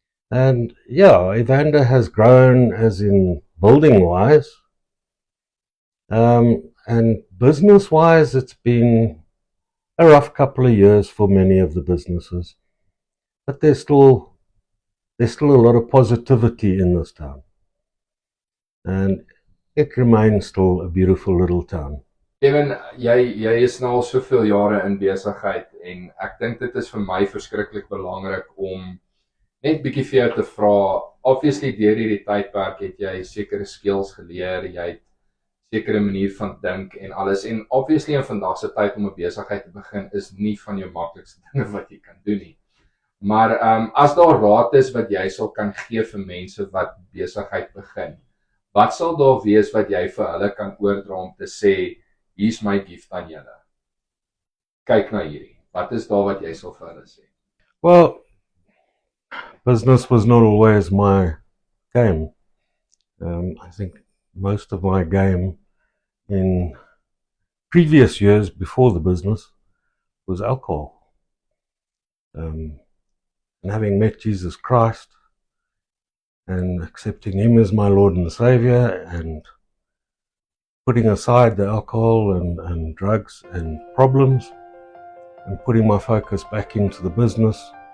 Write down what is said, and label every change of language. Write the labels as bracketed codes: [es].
[en] And yeah, Evander has grown as in building wise, and business wise it's been a rough couple of years for many of the businesses, but there's still a lot of positivity in this town, and it remains still a beautiful little town. [af] Kevin, jy is nou al soveel jare in besigheid en ek dink dit is vir my verskriklik belangrik om net bietjie vir jou te vra. Obviously deur hierdie tydperk het jy sekere skills geleer, jy het sekere manier van dink en alles, en obviously in vandag se tyd om 'n besigheid te begin is nie van jou maklikste dinge wat jy kan doen nie. Maar as daar raad is wat jy sal kan gee vir mense wat besigheid begin, wat sal daar wees wat jy vir hulle kan oordra om te sê, hier's my gift aan julle. Kyk na hierdie. Wat is daar wat jy sal vir hulle sê? [en] Well, business was not always my game. I think most of my game in previous years before the business was alcohol. And having met Jesus Christ and accepting Him as my Lord and Savior, and putting aside the alcohol and drugs and problems, and putting my focus back into the business.